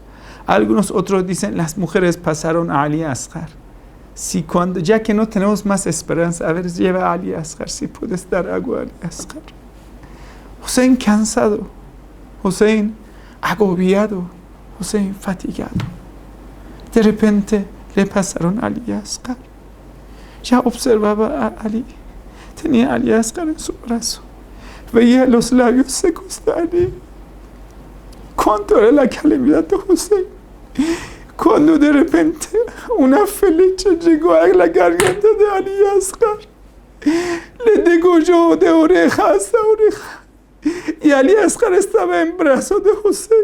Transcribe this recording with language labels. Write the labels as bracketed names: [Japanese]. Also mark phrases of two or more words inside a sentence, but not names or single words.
[Spanish] Algunos otros dicen las mujeres pasaron a Ali Asghar. Si cuando, ya que no tenemos más esperanza, a ver, lleva a Ali Asghar, si puedes dar agua a Ali Asghar. Hussein cansado, Hussein agobiado, Hussein fatigado. De repente le pasaron a Ali Asghar. Ya observaba a Ali. Tenía a Ali Asghar en su brazo. Veía los labios secos de Ali. ¿Cuánto era la calamidad de Hussein? Cuando de repente una flecha llegó a la garganta de Ali Asghar, le degolló de oreja hasta oreja, y Ali Asghar estaba en brazos de Hussein.